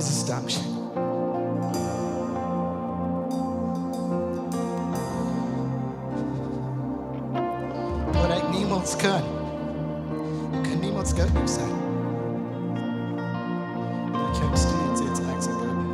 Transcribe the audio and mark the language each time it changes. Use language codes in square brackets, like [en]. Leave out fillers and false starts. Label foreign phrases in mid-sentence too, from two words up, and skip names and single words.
[de] Dankeschön. [nl] Dat had ik niemals kunnen. Ik kan niemals göttlich sein. [de] Da kämpfst du jetzt extra göttlich.